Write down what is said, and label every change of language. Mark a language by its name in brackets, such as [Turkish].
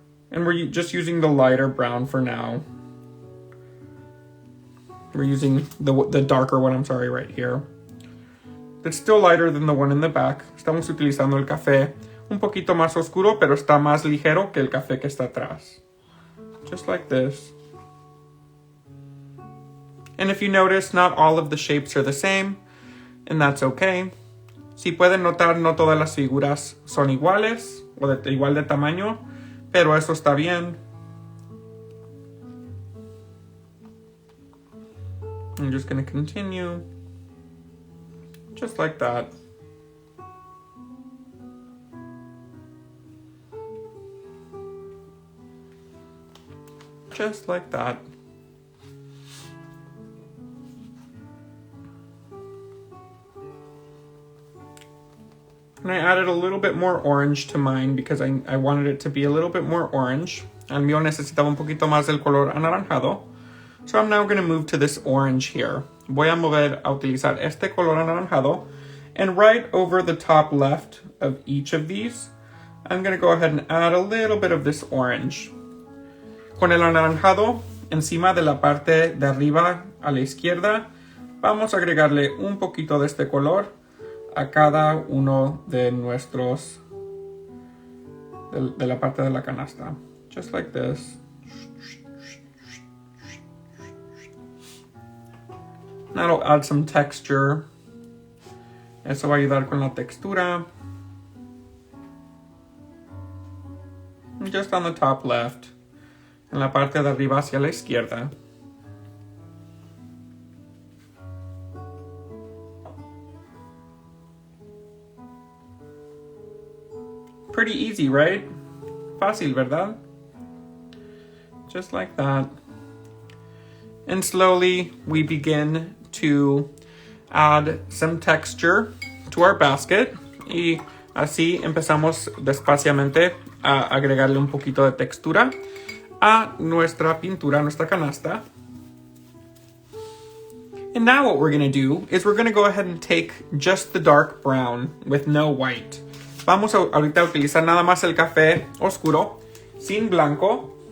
[English] And we're just using the lighter brown for now. We're using the darker one, I'm sorry, right here. It's still lighter than the one in the back. [Spanish] Estamos utilizando el café un poquito más oscuro, pero está más ligero que el café que está atrás. [English] Just like this. And if you notice, not all of the shapes are the same, and that's okay. [Spanish] Si pueden notar, no todas las figuras son iguales o igual de tamaño, pero eso está bien. [English] I'm just going to continue. Just like that. Just like that. And I added a little bit more orange to mine because I wanted it to be a little bit more orange. [Spanish] El mío necesitaba un poquito más del color anaranjado. [English] So I'm now going to move to this orange here. [Spanish] Voy a mover a utilizar este color anaranjado. [English] And right over the top left of each of these, I'm going to go ahead and add a little bit of this orange. [Spanish] Con el anaranjado encima de la parte de arriba a la izquierda, vamos a agregarle un poquito de este color a cada uno de nuestros, de la parte de la canasta. [English] Just like this. That'll add some texture. [Spanish] Eso va a ayudar con la textura. [English] Just on the top left. [Spanish] En la parte de arriba hacia la izquierda. [English] Pretty easy, right? [Spanish] Fácil, ¿verdad? [English] Just like that. And slowly we begin to add some texture to our basket. [Spanish] Y así empezamos despaciamente a agregarle un poquito de textura a nuestra pintura, nuestra canasta. [English] And now what we're going to do is we're going to go ahead and take just the dark brown with no white. [Spanish] Vamos a ahorita utilizar nada más el café oscuro, sin blanco.